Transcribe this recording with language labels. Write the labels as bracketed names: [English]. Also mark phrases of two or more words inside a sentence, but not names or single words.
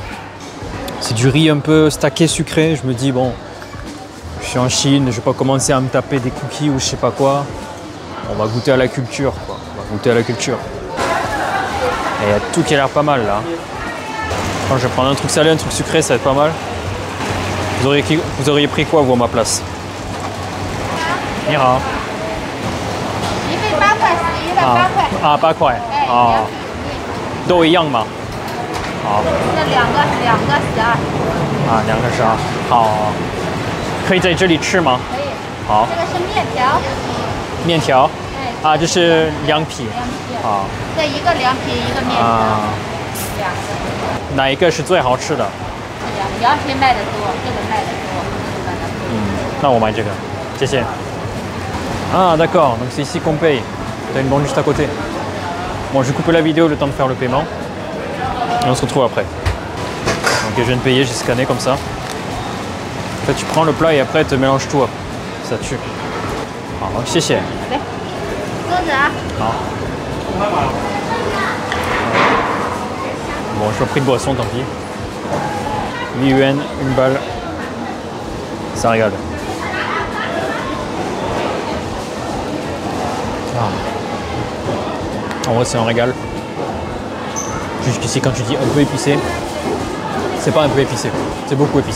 [French] C'est du riz un peu stacké sucré. Je me dis, bon, je suis en Chine, je vais pas commencer à me taper des cookies ou je sais pas quoi. On va goûter à la culture, quoi. On va goûter à la culture. Et il y a tout qui a l'air pas mal là. Quand je vais prendre un truc salé, un truc sucré, ça va être pas mal. Vous auriez pris quoi vous à ma place? [Chinese] Mira. 8块。啊，都一样吗？好。这两个12。啊，2个12。好。可以在这里吃吗？可以。好。这个是面条。面条。啊，这是凉皮。凉皮。好。这一个凉皮，一个面条。2个。哪一个是最好吃的？凉皮卖的多，这个卖的多。那我买这个，谢谢。 [French] Ah d'accord, donc c'est ici qu'on paye. T'as une borne juste à côté. Bon, je vais couper la vidéo le temps de faire le paiement. Et on se retrouve après. Donc je viens de payer, j'ai scanné comme ça. En fait, tu prends le plat et après tu mélanges tout. Ça tue. Alors, [Chinese] 谢谢。桌子啊。 [French] 好。Bon, je n'ai pas pris de boisson, tant pis. 8 yuan, 1 balle. Ça régale. En vrai, c'est un régal. Jusqu'ici, quand tu dis un peu épicé, c'est pas un peu épicé, c'est beaucoup épicé.